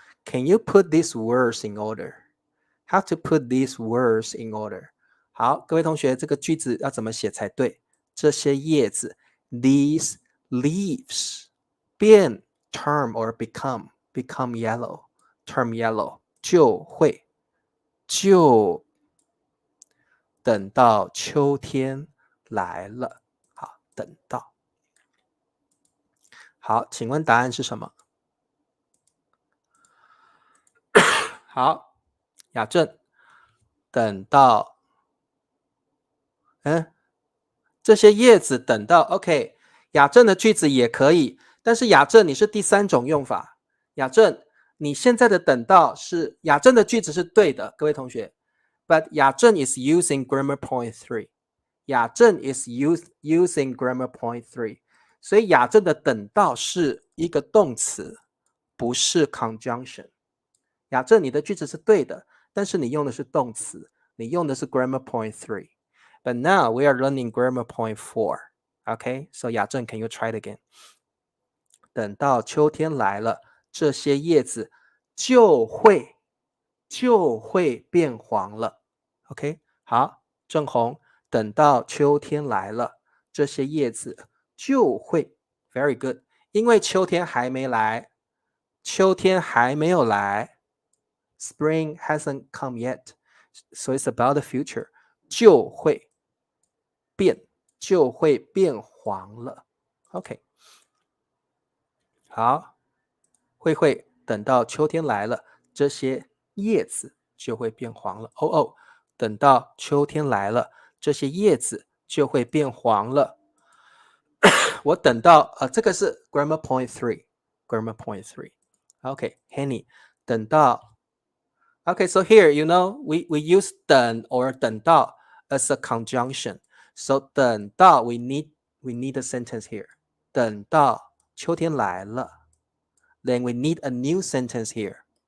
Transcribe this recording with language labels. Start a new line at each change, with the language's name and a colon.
English: Can you put these words in order? How to put these words in order?
Chinese: 好，各位同学，这个句子要怎么写才对？这些叶子
English: these leaves
Chinese: 变
English: turn or become yellow turn yellow
Chinese: 就等到秋天来了。好，等到。好，请问答案是什么？好，雅正，等到，这些叶子等到 OK， 雅正的句子也可以，但是雅正你是第三种用法。雅正，你现在的等到是雅正的句子是对的，各位同学。
English: But 雅正 is using grammar point 3. 雅正 is using grammar point 3.
Chinese: 所以雅正的等到是一个动词，不是 conjunction。雅正，你的句子是对的，但是你用的是动词，你用的是
English: grammar point 3. But now we are learning grammar point 4. Okay, so 雅正 can you try it again?
Chinese: 等到秋天来了，这些叶子就会变黄了。 OK， 好，正红，等到秋天来了，这些叶子就会
English: very good，
Chinese: 因为秋天还没来，秋天还没有来 ，
English: Spring hasn't come yet, so it's about the future，
Chinese: 就会变黄了。 OK， 好，会等到秋天来了，这些叶子就会变黄了。哦，等到秋天来了，这些叶子就会变黄了。我等到这个是
English: grammar point 3，grammar point 3。OK， Henny， 等到 OK, so here, you know, we use 等 or 等到 as a conjunction. So 等到 we need a sentence here.
Chinese: 等到秋天来了
English: then we need a new sentence here.